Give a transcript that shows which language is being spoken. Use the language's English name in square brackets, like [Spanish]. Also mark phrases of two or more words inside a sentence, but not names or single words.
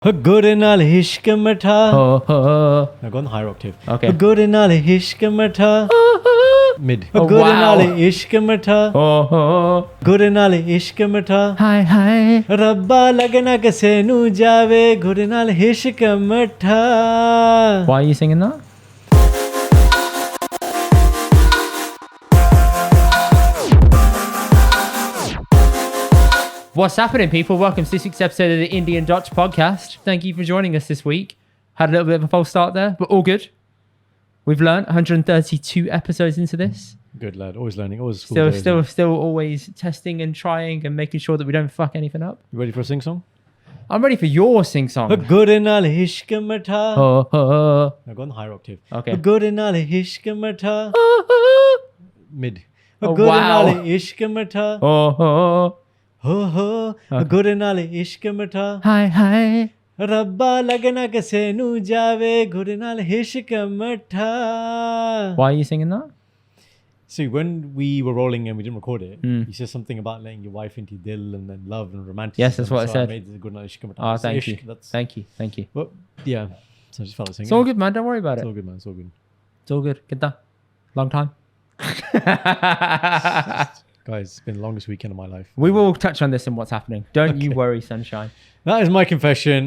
[Punjabi] ਗੁਰੇ ਨਾਲ ਇਸ਼ਕ ਮਿੱਠਾ. [English] Now go on the higher octave. Okay. [Punjabi] ਗੁਰੇ ਨਾਲ ਇਸ਼ਕ ਮਿੱਠਾ. Mid. ਗੁਰੇ ਨਾਲ ਇਸ਼ਕ ਮਿੱਠਾ. ਗੁਰੇ ਨਾਲ ਇਸ਼ਕ ਮਿੱਠਾ. [English] Hi. [Punjabi] ਰੱਬਾ ਲੱਗਣਾ ਕਿਸੇ ਨੂੰ ਜਾਵੇ. ਗੁਰੇ ਨਾਲ ਇਸ਼ਕ ਮਿੱਠਾ. [English] Why are you singing that? What's happening, people? Welcome to this week's episode of the Indy and Dutch podcast. Thank you for joining us this week. Had a little bit of a false start there, but all good. We've learned 132 episodes into this. Good lad, always learning, always Still always testing and trying and making sure that we don't fuck anything up. You ready for a sing song? I'm ready for your sing song. [Punjabi] ਗੁਰੇ ਨਾਲ ਇਸ਼ਕ ਮਿੱਠਾ. [English] Now go on the higher octave. Okay. [Punjabi] ਗੁਰੇ ਨਾਲ ਇਸ਼ਕ ਮਿੱਠਾ. Mid. [English] Oh, Gure wow. [Punjabi] ਨਾਲ ਇਸ਼ਕ ਮਿੱਠਾ ਹੋ ਗੁਰੇ ਨਾਲ ਇਸ਼ਕ ਮਿੱਠਾ. [English] Hi. [Punjabi] ਰੱਬਾ ਲੱਗਣਾ ਕਿਸੇ ਨੂੰ ਜਾਵੇ. ਗੁਰੇ ਨਾਲ ਇਸ਼ਕ ਮਿੱਠਾ. [English] Why are you singing that? See, when we were rolling and we didn't record it, Mm. you said something about letting your wife into dil and then love and romanticism. Yes, that's what I so said. I made the [Punjabi] ਗੁਰੇ ਨਾਲ ਇਸ਼ਕ ਮਿੱਠਾ. [English] Oh, So thank ishq, you. That's, Thank you. Well, yeah. So I just felt like singing. It's all good, man. Don't worry about It's it. all good, man. It's all good. It's all good. Get that. Long time. Guys, it's been the longest weekend of my life. We will touch on this and what's happening. Don't you worry, sunshine. That is my confession.